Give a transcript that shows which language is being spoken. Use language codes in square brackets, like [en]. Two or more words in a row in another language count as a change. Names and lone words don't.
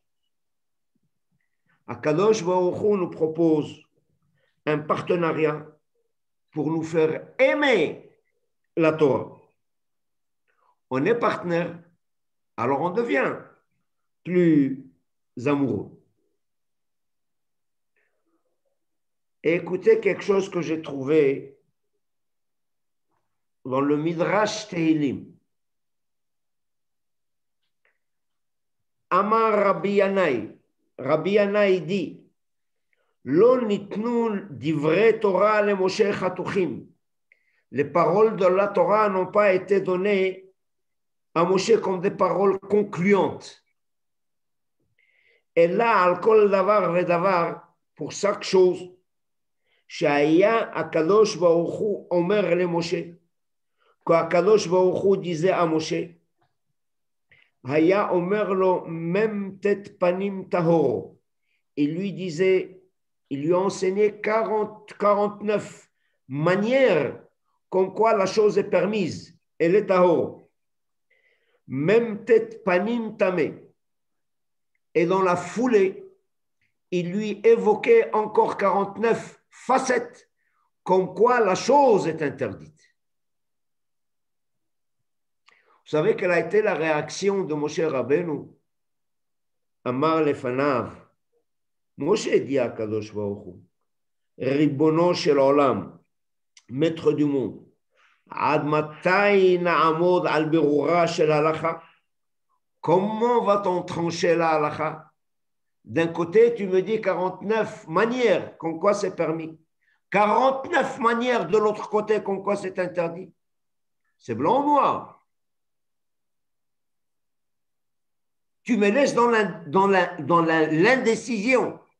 [fr] Akadosh Baruch Hu nous propose un partenariat pour nous faire aimer la Torah. On est partenaire, alors on devient plus amoureux. Et écoutez quelque chose que j'ai trouvé dans le Midrash Tehillim. [he] אמר רבי ינאי dit לא ניתנו דברי תורה למשה חתוכים. [fr] Les paroles de la Torah n'ont pas été données à Moshe comme des paroles concluantes. Et là, [he] על כל דבר ודבר, [fr] pour chaque chose, [he] שהיה הקדוש ברוך הוא אומר למשה. [fr] Quand Akadosh Baruch Hu disait à Moshe, [he] היה אומר לו מ"ט פנים טהור. [fr] Il lui disait, il lui a enseigné 49 manières comme quoi la chose est permise. Elle est tahoro. Même [he] ט' פנים טמא. [fr] Et dans la foulée, il lui évoquait encore 49 facettes comme quoi la chose est interdite. Vous savez quelle a été la réaction de Moshe Rabbeinu? [he] אמר לפניו. Moshe [fr] dit à [he] Kadosh Baruch Hu, ריבונו של עולם, [fr] maître du monde, [he] עד מתי נעמוד על בירורה של הלכה. [fr] Comment va-t-on trancher la halacha? D'un côté, tu me dis 49 manières, comme quoi c'est permis. 49 manières de l'autre côté, comme quoi c'est interdit. C'est blanc ou noir. Tu me laisses dans l'indécision.